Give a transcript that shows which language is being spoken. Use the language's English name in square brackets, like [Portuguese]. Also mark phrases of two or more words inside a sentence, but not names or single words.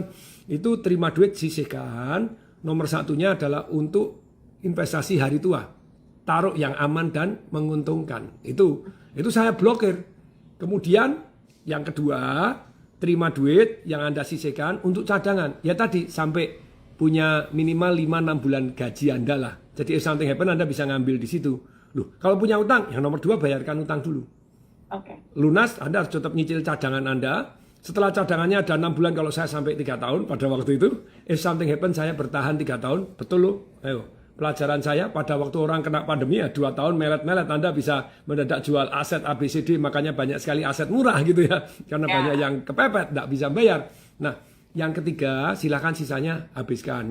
[Indonesian] Itu terima duit, sisihkan. Nomor 1-nya adalah untuk investasi hari tua. Taruh yang aman dan menguntungkan. Itu saya blokir. Kemudian yang kedua, terima duit yang Anda sisihkan untuk cadangan. Ya tadi, sampai punya minimal 5-6 bulan gaji Anda lah. Jadi [English] if something happen [Indonesian] Anda bisa ngambil di situ. Loh, kalau punya utang, yang nomor 2 bayarkan utang dulu. Lunas, Anda harus tetap nyicil cadangan Anda. Setelah cadangannya ada 6 bulan, kalau saya sampai 3 tahun pada waktu itu. [English] If something happen, [Indonesian] saya bertahan 3 tahun. Betul loh. Ayo, pelajaran saya pada waktu orang kena pandemi ya 2 tahun melet-melet Anda bisa mendadak jual aset ABCD. Makanya banyak sekali aset murah gitu ya. Karena banyak yang kepepet, tidak bisa bayar. Nah, Yang ketiga, silakan sisanya habiskan.